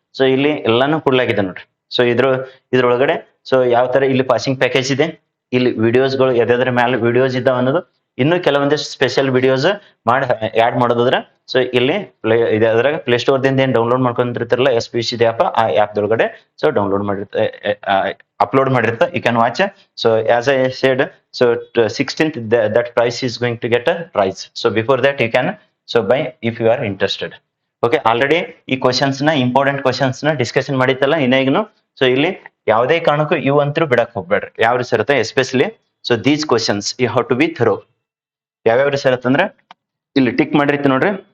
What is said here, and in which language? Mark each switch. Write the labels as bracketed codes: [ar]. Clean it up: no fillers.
[kn] So ಇಲ್ಲಿ ಎಲ್ಲಾನು ಕೊಡ್ಲಾಗಿದೆ ನೋಡ್ರಿ. ಸೊ ಇದ್ರೊಳಗಡೆ ಸೊ ಯಾವ ತರ ಇಲ್ಲಿ ಪಾಸಿಂಗ್ ಪ್ಯಾಕೇಜ್ ಇದೆ, ಇಲ್ಲಿ ವಿಡಿಯೋಸ್ಗಳು ಯಾವ್ದಾದ್ರ ಮೇಲೆ ವಿಡಿಯೋಸ್ ಇದಾವ ಅನ್ನೋದು, ಇನ್ನು ಕೆಲವೊಂದಿಷ್ಟು ಸ್ಪೆಷಲ್ ವಿಡಿಯೋಸ್ ಮಾಡಿ ಆಡ್ ಮಾಡೋದ್ರ. ಸೊ ಇಲ್ಲಿ ಅದ್ರಾಗ ಪ್ಲೇ ಸ್ಟೋರ್ ದಿಂದ ಏನ್ ಡೌನ್ಲೋಡ್ ಮಾಡ್ಕೊಂಡಿರ್ತಾರಲ್ಲ SPUC ಆ್ಯಪ್, ಆ ಆ್ಯಪ್ ಒಳಗಡೆ ಸೊ ಡೌನ್ಲೋಡ್ ಮಾಡಿರ್ತಾರೆ, ಅಪ್ಲೋಡ್ ಮಾಡಿರ್ತಾರೆ. [en] You can watch. So as I said, so 16th that price is going to get a rise. So before that you can so buy if you are interested. [kn] Okay, already ಈ questions ನ important questions ನ discussion ಮಾಡಿತ್ತಲ್ಲ ಇನ್ನೇನು. So ಇಲ್ಲಿ ಯಾವುದೇ ಕಾರಣಕ್ಕೂ ಇವು ಅಂತೂ ಬಿಡಕ್ ಹೋಗ್ಬೇಡ್ರಿ. ಯಾವ ರೀತಿ ಇರುತ್ತೆ especially [en] So these questions you have to be thorough. [kn] ಯಾವ್ಯಾವ ರೀತಿ ಇರುತ್ತೆ ಅಂದ್ರೆ ಇಲ್ಲಿ ಟಿಕ್ ಮಾಡಿರ್ತೀವಿ ನೋಡ್ರಿ.